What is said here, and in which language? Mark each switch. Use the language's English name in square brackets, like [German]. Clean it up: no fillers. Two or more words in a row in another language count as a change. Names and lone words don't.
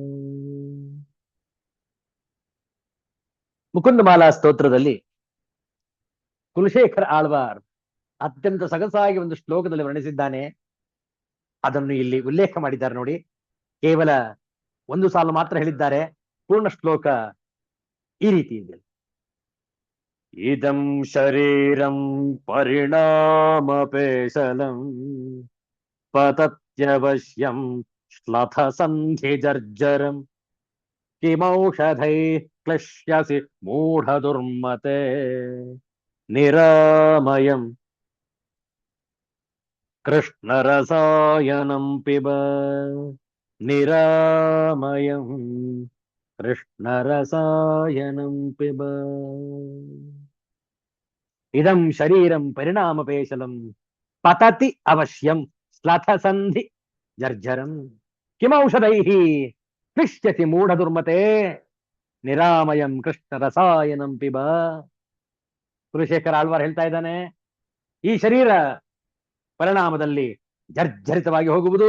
[Kannada] ಮುಕುಂದಮಾಲಾ ಸ್ತೋತ್ರದಲ್ಲಿ ಕುಲಶೇಖರ ಆಳ್ವಾರ್ ಅತ್ಯಂತ ಸೊಗಸಾಗಿ ಒಂದು ಶ್ಲೋಕದಲ್ಲಿ ವರ್ಣಿಸಿದ್ದಾನೆ. ಅದನ್ನು ಇಲ್ಲಿ ಉಲ್ಲೇಖ ಮಾಡಿದ್ದಾರೆ ನೋಡಿ. ಕೇವಲ ಒಂದು ಸಾಲು ಮಾತ್ರ ಹೇಳಿದ್ದಾರೆ. ಪೂರ್ಣ ಶ್ಲೋಕ ಈ ರೀತಿ ಇದೆ. [Sanskrit] ಇದಂ ಶರೀರಂ ಪರಿಣಾಮ ಪೇಶಲಂ ಪತತ್ಯವಶ್ಯಂ ಶ್ಲಥ ಸಂಧಿ ಜರ್ಜರಂ ಕಿಮೌಷಧೈ ಕ್ಲಿಶ್ಯಸಿ ಮೂಢ ದುರ್ಮತೆ ನಿರಾಮಯಂ ಕೃಷ್ಣರಸಾಯನಂ ಪಿಬ ನಿರಾಮಯಂ ಕೃಷ್ಣರಸಾಯನಂ ಪಿಬ. ಇದಂ ಶರೀರಂ ಪರಿಣಾಮಪೇಶಲಂ ಪತತಿ ಅವಶ್ಯಂ ಸ್ಲಥಸಂಧಿ ಜರ್ಜರಂ ಕಿಮೌಷಧೈಃ ಕ್ಲಿಶ್ಯಸಿ ಮೂಢ ದುರ್ಮತೆ ನಿರಾಮಯಂ ಕೃಷ್ಣ ರಸಾಯನಂ ಪಿಬ. [Kannada] ಕುಲಶೇಖರ ಆಳ್ವಾರ್ ಹೇಳ್ತಾ ಇದ್ದಾನೆ, ಈ ಶರೀರ ಪರಿಣಾಮದಲ್ಲಿ ಜರ್ಜರಿತವಾಗಿ ಹೋಗುವುದು.